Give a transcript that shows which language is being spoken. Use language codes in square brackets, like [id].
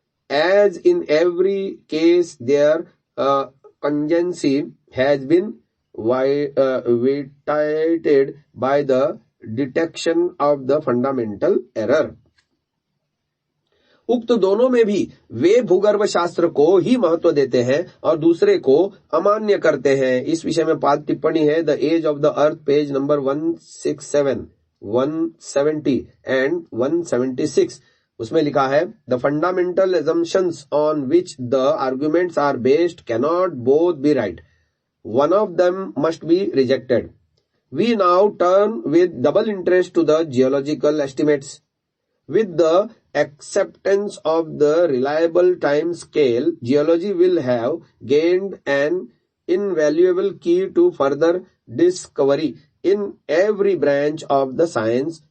[en] As in every case, their contingency has been vitiated by the detection of the fundamental error. [hi] उक्त दोनों में भी वे भूगर्भ शास्त्र को ही महत्व देते हैं और दूसरे को अमान्य करते हैं। इस विषय में पाद टिप्पणी है [en] The age of the earth page number 167, 170 and 176। [hi] उसमें लिखा है, [en] The fundamental assumptions on which the arguments are based cannot both be right. One of them must be rejected. We now turn with double interest to the geological estimates. With the acceptance of the reliable time scale, geology will have gained an invaluable key to further discovery in every branch of the science.